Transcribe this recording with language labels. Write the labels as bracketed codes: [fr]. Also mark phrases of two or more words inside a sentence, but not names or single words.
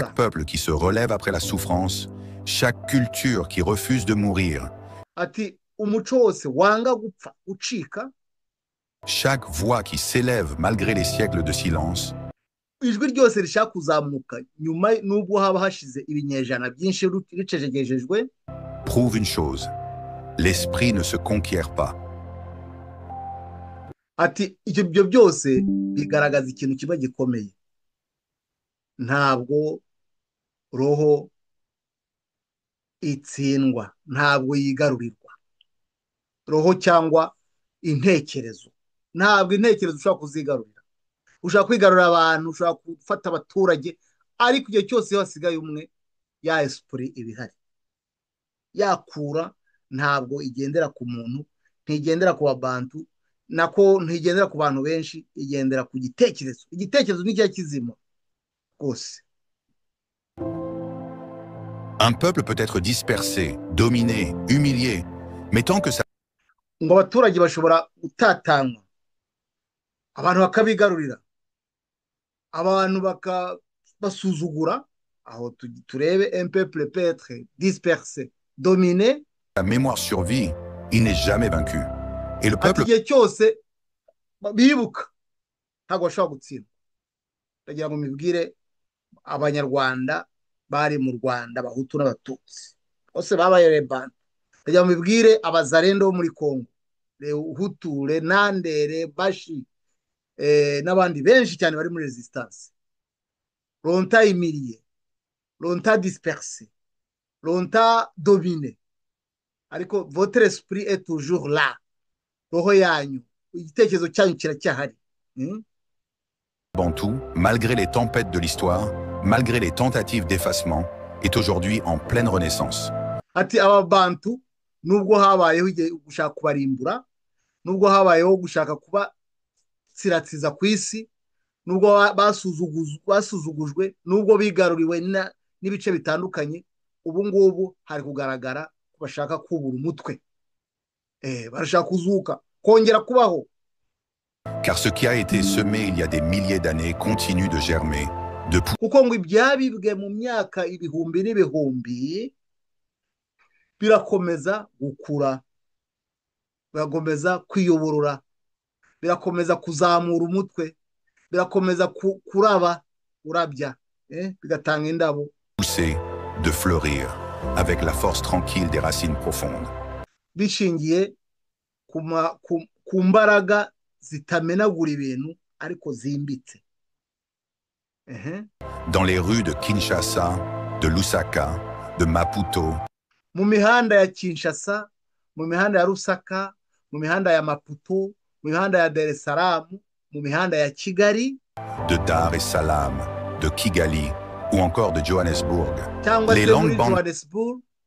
[fr] Chaque peuple qui se relève après la souffrance, chaque culture qui refuse de mourir. [rw] Ati umuco wose wanga gupfa ucika. [fr] Chaque voix qui s'élève malgré les siècles de silence. [rw] Ijwi ryose rishaka kuzamuka nyuma nubwo haba hashize ibinyejana byinshi ricejegejejwe. [fr] Prouve une chose, l'esprit ne se conquiert pas. [rw] Ati ibyo byose bigaragaza ikintu kiba gikomeye. Ntabwo roho itsindwa, ntabwo yigarurirwa. Roho cyangwa intekerezo, ntabwo intekerezo ushobora kuzigarurira. Ushobora kwigarurira abantu, ushobora gufata abaturage, ariko igihe cyose iyo hasigaye umwe, ya esprit ibihari. Yakura ntabwo igendera ku muntu, ntigendera ku babantu, nako ntigendera ku bantu benshi, igendera ku gitekerezo. Igitekerezo ni cyo kizima rwose. [fr] Un peuple peut être dispersé, dominé, humilié, mais tant que ça... [rw] ngo abaturage bashobora gutatanywa, abantu bakabigarurira, abantu bakabasuzugura, aho turebe [fr] un peuple peut être dispersé, dominé. La mémoire survit, il n'est jamais vaincu. Et le peuple... [rw] igihe cyose bibuka ntabwo bashobora gutsindwa. Ndagira ngo mibwire abanyarwanda bari mu Rwanda, abahutu n'abatutsi bose babaye rebana. Ndagira ngo mibwire abazarendo bo muri Kongo, Hutu, Renandere, Bashi, n'abandi benshi cyane bari muri resistance. [fr] Longtemps humilié, longtemps dispersé, longtemps dominé, ariko votre esprit est toujours là. [rw] Roho yanyu, igitekerezo cyanyu kiracyahari. [fr] Bantou, malgré les tempêtes de l'histoire, malgré les tentatives d'effacement, est aujourd'hui en pleine renaissance. [rw] Ati ababantu nubwo habayeho gushaka kubarimbura, nubwo habayeho gushaka kuba siratsiza ku isi, nubwo basuzugujwe, nubwo bigaruriwe n'ibice bitandukanye, ubu ngubu hari kugaragara ko bashaka kubura umutwe. Barashaka kuzuka, kongera kubaho. [fr] Car ce qui a été semé il y a des milliers d'années continue de germer, de pousser. [rw] Kuko ngo ibyabibwe mu myaka ibihumbi n'ibihumbi birakomeza gukura, birakomeza kwiyoborora, birakomeza kuzamura umutwe, birakomeza urabya, bigatanga indabo. [fr] Pousser, de fleurir, avec la force tranquille des racines profondes. [rw] Bishingiye ku mbaraga zitamenagura ibintu ariko zimbitse. [fr] Dans les rues de Kinshasa, de Lusaka, de Maputo. [rw] Mu mihanda ya Kinshasa, mu mihanda ya Lusaka, mu mihanda ya Maputo, mu mihanda ya Dar es Salaam, mu mihanda ya Kigali, [fr] de Dar es Salaam, de Kigali ou encore de Johannesburg. Les langues bantou